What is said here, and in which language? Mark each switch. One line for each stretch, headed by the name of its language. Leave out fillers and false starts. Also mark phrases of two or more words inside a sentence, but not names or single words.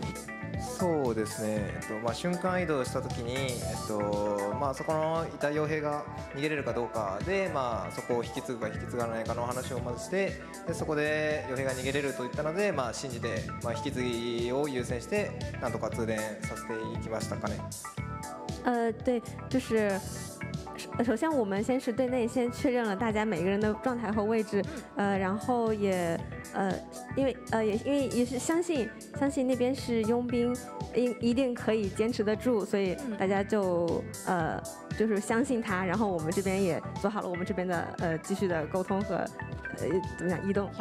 Japanese: そうですね、瞬間移動したときに、そこのいた傭兵が逃げれるかどうかで、そこを引き継ぐか引き継がないかの話をまずして、でそこで傭兵が逃げれると言ったので、信じて、引き継ぎを優先してなんとか通電させていきましたかね。
Chinese: 对，就是首先我们先是对内先确认了大家每个人的状态和位置，然后也因为也是相信那边是佣兵，一定可以坚持得住，所以大家就是相信他，然后我们这边也做好了我们这边的继续的沟通和怎么讲移动